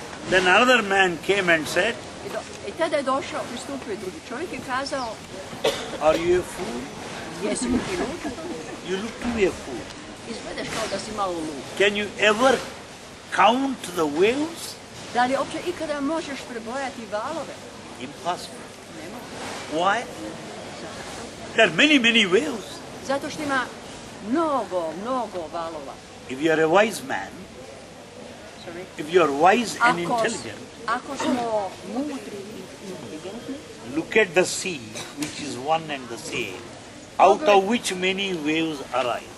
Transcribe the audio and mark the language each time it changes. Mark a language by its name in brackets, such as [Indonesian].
[English] Then another man came and said, [Croatian] I tada je došao, pristupio drugi čovjek i kazao, [English] are you a fool? [Croatian] jesi li ti lud? [English] You look to be a fool. [Croatian] Izgledaš kao da si malo lud. [English] Can you ever count the waves? [Croatian] Da li uopće ikada možeš prebrojati valove? [English] Impossible. [Croatian] Ne mogu. [English] Why? There are many, many waves. [Croatian] Zato što ima mnogo valova. [English] If you are a wise man, Sorry. if you are wise and intelligent, [Croatian] Ako smo mudri i inteligentni, [English] look at the sea, which is one and the same, out of which many waves arise.